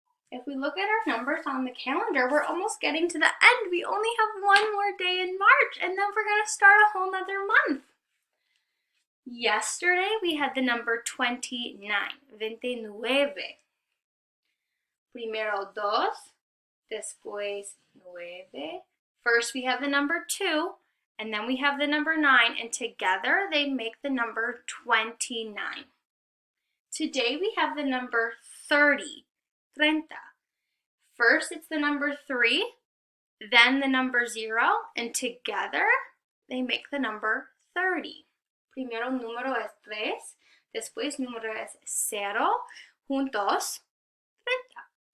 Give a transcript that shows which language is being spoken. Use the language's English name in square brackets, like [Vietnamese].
[English] If we look at our numbers on the calendar, we're almost getting to the end. We only have one more day in March, and then we're going to start a whole nother month. Yesterday, we had the number 29, 29. [Spanish] Primero dos, después nueve. [English] First, we have the number 2, and then we have the number 9, and together they make the number 29. Today, we have the number 30, 30. First, it's the number 3, then the number 0, and together they make the number 30. [Spanish] Primero número es 3, después número es 0, juntos 30.